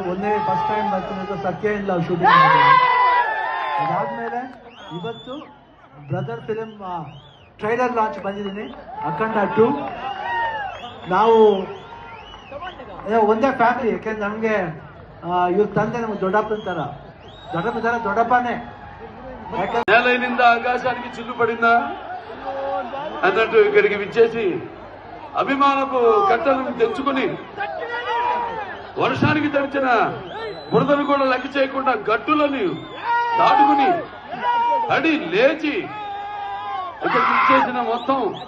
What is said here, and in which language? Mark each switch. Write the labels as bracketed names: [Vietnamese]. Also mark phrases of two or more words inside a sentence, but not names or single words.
[Kannada] ಒಂದೇ [English] first time [Kannada] ಬರ್ತಿರೋದು ಸತ್ಯ ಇಲ್ಲ ಶೂಟಿಂಗ್. ಅದಾದ್ಮೇಲೆ ಇವತ್ತು [English] Brother film trailer launch [Kannada] ಬಂದಿದ್ದೀನಿ. ಅಖಂಡ 2 ನಾವು ಒಂದೇ ಫ್ಯಾಮಿಲಿ. ಯಾಕೆಂದ್ರೆ ನಮಗೆ ಇವ್ರ ತಂದೆ ನಮ್ಗೆ ದೊಡ್ಡಪ್ಪನೇ. [Telugu] నేలైనిందా ఆకాశానికి చిల్లు పడిందా అన్నట్టు ఇక్కడికి విచ్చేసి అభిమానపు కట్టలను తెచ్చుకుని వర్షానికి తడిచిన బురదను కూడా లెక్క చేయకుండా గట్టులను దాటుకుని అడి లేచి ఇక్కడికి విచ్చేసిన మొత్తం